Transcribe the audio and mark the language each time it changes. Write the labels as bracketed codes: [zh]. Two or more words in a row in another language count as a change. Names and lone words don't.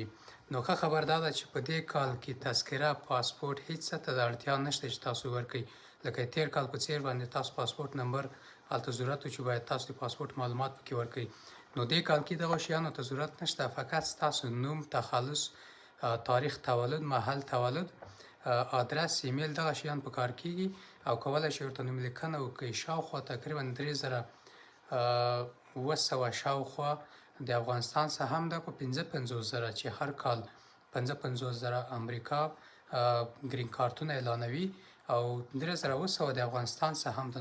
[ps] نو ښه خبر دا ده چې په دې کال کې تذکره پاسپورت هیڅ څه ته د اړتیا نشته چې تاسو ورکړئ، لکه تیر کال په څیر باندې تاسو پاسپورت نمبر هلته ضرورت و چې باید تاسو د پاسپورت معلومات پکې ورکړئ. نو دې کال کې دغه شیانو ته ضرورت نشته، فقط ستاسو نوم، تخلص، [fa] تاریخ تولد، محل تولد، آدرس، ایمیل، [ps] دغه شیان په کار کیږي او کولای شئ ورته نوملیکنه وکړئ. شاوخوا تقریبا 3700 شاوخوا د افغانستان څخه هم ده، په 55,000 چې هر کال 55,000 امریکا ګرین کارتونه اعلانوي او 3700 د افغانستان څخه هم ده.